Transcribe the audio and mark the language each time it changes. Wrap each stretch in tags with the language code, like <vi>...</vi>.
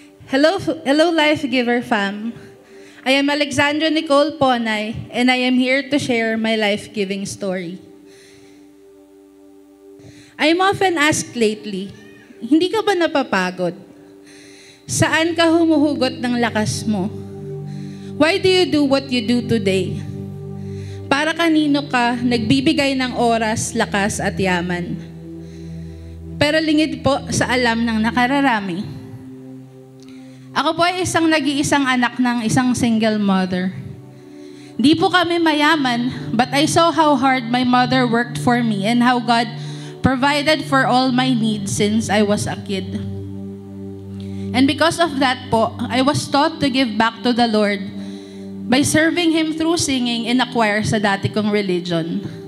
<en>Hello, Life Giver fam. I am Alexandra Nicole Ponay, and I am here to share my life-giving story. I am often asked lately,</en> <tl>hindi ka ba napapagod? Saan ka humuhugot ng lakas mo?</tl> <en>Why do you do what you do today?</en> <tl>Para kanino ka nagbibigay ng oras, lakas at yaman? Pero lingid po sa alam ng nakararami. Ako po ay isang nag-iisang anak ng isang single mother. Di po kami mayaman,</tl> <en>but I saw how hard my mother worked for me and how God provided for all my needs since I was a kid. And because of that po, I was taught to give back to the Lord by serving Him through singing in a choir</en> <tl>sa dati kong</tl> <en>religion.</en>